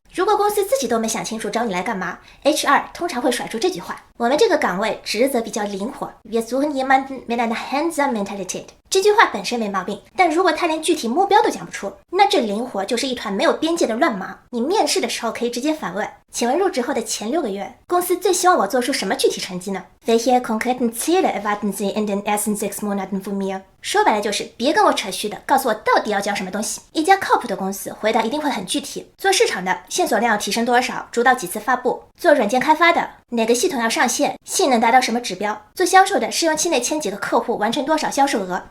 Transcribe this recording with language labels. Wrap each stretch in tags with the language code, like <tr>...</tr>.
<zh>如果公司自己都没想清楚找你来干嘛， HR 通常会甩出这句话：我们这个岗位职责比较灵活，</zh> <de>Wir suchen jemanden mit einer hands-on Mentalität。</de> <zh>这句话本身没毛病，但如果他连具体目标都讲不出，那这灵活就是一团没有边界的乱麻。你面试的时候可以直接反问：请问入职后的前6个月，公司最希望我做出什么具体成绩呢？</zh> <de>Welche konkreten Ziele erwarten Sie in den ersten 6 Monaten von mir？</de> <zh>说白了就是别跟我扯虚的，告诉我到底要教什么东西。一家靠谱的公司回答一定会很具体。做市场的，线索量要提升多少，主导几次发布；做软件开发的，哪个系统要上线，性能达到什么指标；做销售的，试用期内签几个客户，完成多少销售额。</zh>